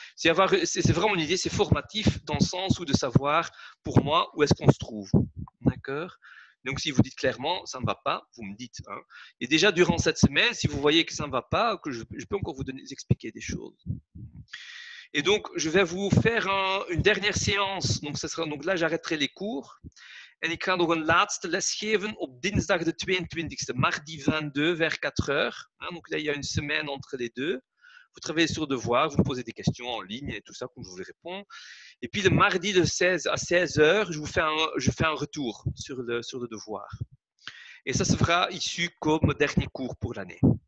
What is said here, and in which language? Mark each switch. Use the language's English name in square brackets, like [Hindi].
[French] C'est vraiment une idée, c'est formatif dans le sens où de savoir, pour moi, où est-ce qu'on se trouve. D'accord? Donc, si vous dites clairement, ça ne va pas, vous me dites. Hein. Et déjà, durant cette semaine, si vous voyez que ça ne va pas, que je peux encore vous expliquer des choses. Et donc, je vais vous faire une dernière séance. Donc là, j'arrêterai les cours. [Dutch] En ik ga nog een laatste les geven op dinsdag de 22e, [French] mardi 22, vers 4 heures. Donc là, il y a une semaine entre les deux. Vous travaillez sur devoir, vous me posez des questions en ligne et tout ça, comme je vous les réponds. Et puis le mardi de 16 à 16 heures, je fais un retour sur le devoir. Et ça se fera issu comme dernier cours pour l'année.